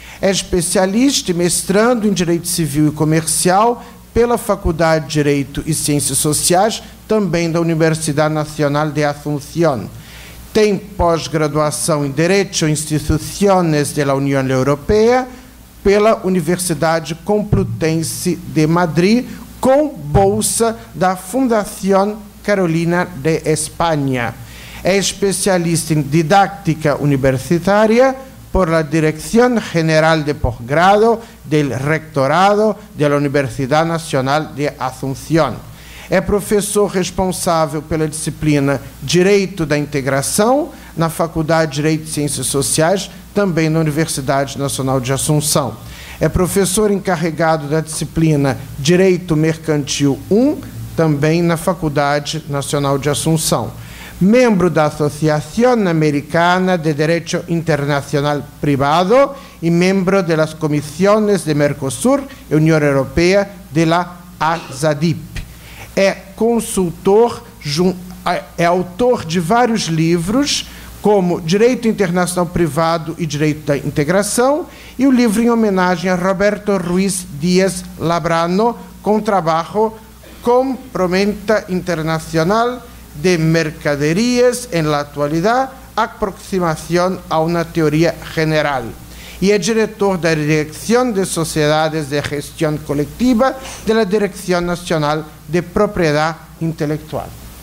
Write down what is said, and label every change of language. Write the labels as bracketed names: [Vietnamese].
[Portuguese] É especialista e mestrando em Direito Civil e Comercial pela Faculdade de Direito e Ciências Sociais, também da Universidade Nacional de Asunción. Tem pós-graduação em Direito e Instituições da União Europeia pela Universidade Complutense de Madrid, com bolsa da Fundación Carolina de Espanha. É especialista em didáctica universitária por la Dirección General de Posgrado del Rectorado de la Universidad Nacional de Asunción. É professor responsável pela disciplina Direito da Integração na Faculdade de Direito e Ciências Sociais, também na Universidade Nacional de Assunção. É professor encarregado da disciplina Direito Mercantil 1, também na Faculdade Nacional de Assunção. Membro da Associación Americana de Derecho Internacional Privado e membro das Comisiones de Mercosur e União Europeia de la ASADIP. É consultor, é autor de vários livros, como Direito Internacional Privado e Direito da Integração, e o livro em homenagem a Roberto Ruiz Díaz Labrano, [Spanish] con trabajo compraventa internacional de mercaderías en la actualidad, aproximación a una teoría general. Y es director de la Dirección de Sociedades de Gestión Colectiva de la Dirección Nacional de Propriedad Intelectual.